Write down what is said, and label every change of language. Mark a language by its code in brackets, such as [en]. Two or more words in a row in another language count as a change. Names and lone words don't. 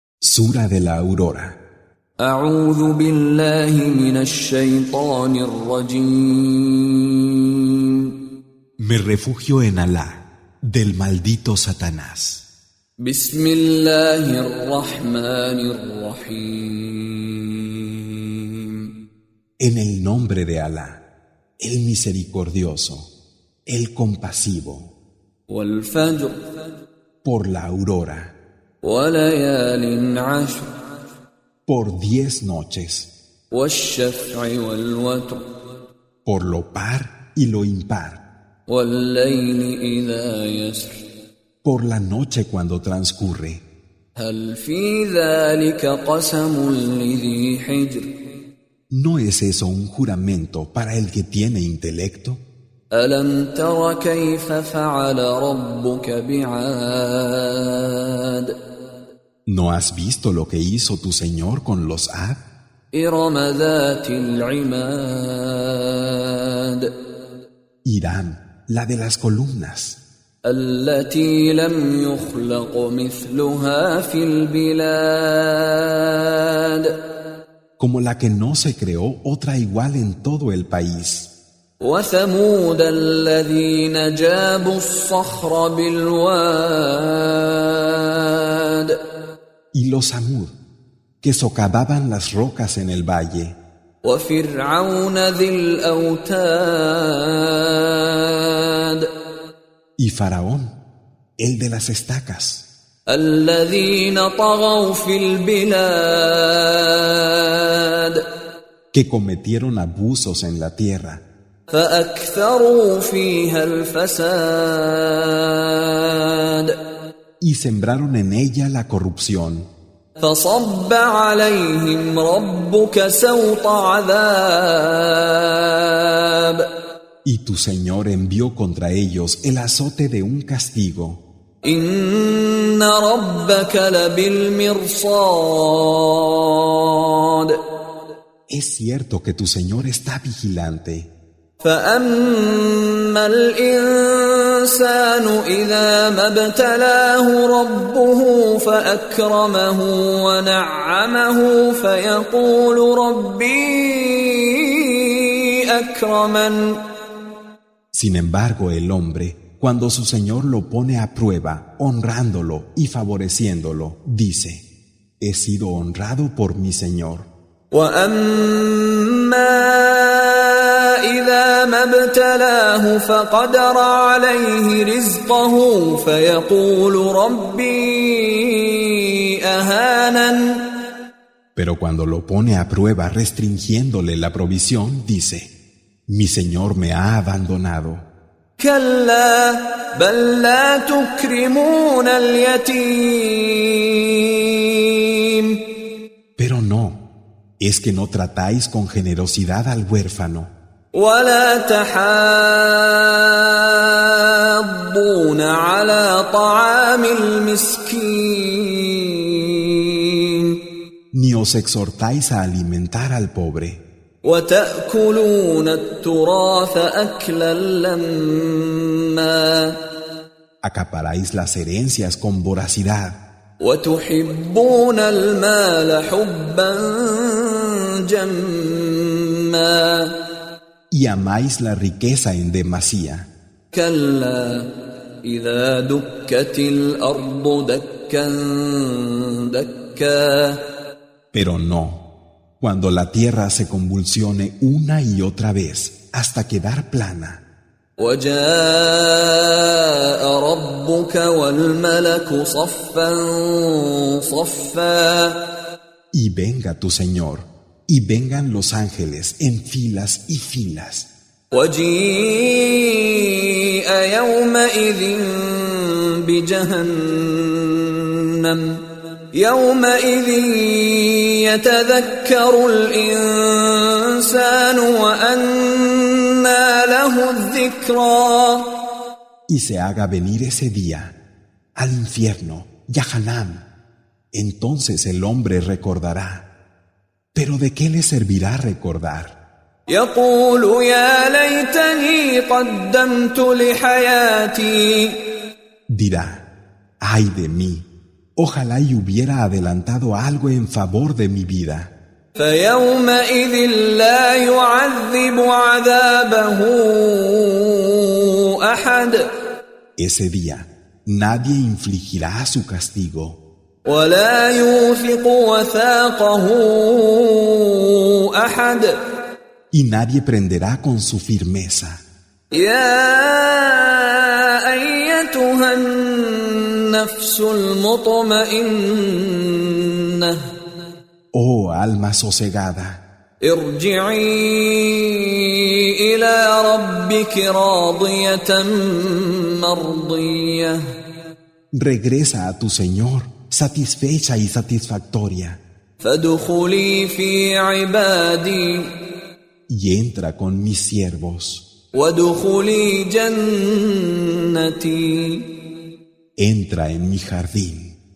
[es] Sura de la Aurora. [ar] أعوذ بالله من الشيطان الرجيم. [es] Me refugio en Alá, del maldito Satanás. [ar] بسم الله الرحمن الرحيم. [es] En el nombre de Alá, el misericordioso, el compasivo. [ar] والفجر. [es] Por la aurora. [ar] وليال عشر. [es] Por 10 noches. [ar] والشفع والوتر. [es] Por lo par y lo impar. [ar] والليل إذا يسر. [es] Por la noche cuando transcurre. [ar] هل في ذلك قسم لذي حجر. [es] ¿No es eso un juramento para el que tiene intelecto? [ar] ألم تر كيف فعل ربك بعاد. [es] ¿No has visto lo que hizo tu Señor con los Ad? [ar] إرم ذات العماد. [es] Irán, la de las columnas, [ar] التي لم يخلق مثلها في البلاد. [es] como la que no se creó otra igual en todo el país. [ar] وثمود الذين جابوا الصخر بالواد. [es] Y los Samud, que socavaban las rocas en el valle. [ar] وفرعون ذي الأوتاد. [es] Y Faraón, el de las estacas, [ar] الذين طغوا في البلاد. [es] que cometieron abusos en la tierra [ar] فأكثروا فيها الفساد. [es] y sembraron en ella la corrupción. [ar] فصب عليهم ربك سوط عذاب. [es] Y tu Señor envió contra ellos el azote de un castigo. [ar] إن ربك لبالمرصاد. [es] Es cierto que tu Señor está vigilante. [ar] فأما الإنسان إذا ما ابتلاه ربه فأكرمه ونعمه فيقول ربي أكرمن. [es] Sin embargo, el hombre, cuando su Señor lo pone a prueba, honrándolo y favoreciéndolo, dice: he sido honrado por mi Señor. [ar] وأما إذا ما ابتلاه فقدر عليه رزقه فيقول ربي أهانن. [es] Pero cuando lo pone a prueba restringiéndole la provisión, dice: mi Señor me ha abandonado. [ar] كلا بل لا تكرمون اليتيم. [es] Pero no, es que no tratáis con generosidad al huérfano. [ar] ولا تحاضون على طعام المسكين. [es] Ni os exhortáis a alimentar al pobre. [ar] وتأكلون التراث أكلا لما. [es] Acaparáis las herencias con voracidad. [ar] وتحبون المال حبا جما. [es] Y amáis la riqueza en demasía. [ar] كلا إذا دكت الأرض دكا دكا. [es] Pero no, cuando la tierra se convulsione una y otra vez hasta quedar plana. [ar] وجاء ربك والملك صفا صفا. [es] Y venga tu Señor, y vengan los ángeles en filas y filas. [ar] وجيء يومئذ بجهنم. يومئذ يتذكر الإنسان وأنى له الذكرى. [es] Y se haga venir ese día al infierno, Yahanam. Entonces el hombre recordará. ¿Pero de qué le servirá recordar? [ar] يقول يا ليتني قدمت لحياتي. [es] Dirá: ay de mí, Ojalá y hubiera adelantado algo en favor de mi vida. [ar] فيومئذ لا يعذب عذابه أحد [es] Ese día nadie infligirá su castigo [ar] ولا يوثق وثاقه أحد [es] y nadie prenderá con su firmeza. [ar] يا أيتها النفس المطمئنة [es] Oh alma sosegada, [ar] ارجعي إلى ربك راضية مرضية [es] regresa a tu Señor satisfecha y satisfactoria [ar] فادخلي في عبادي [es] y entra con mis siervos. [ar] وادخلي جنتي [es] Entra en mi jardín.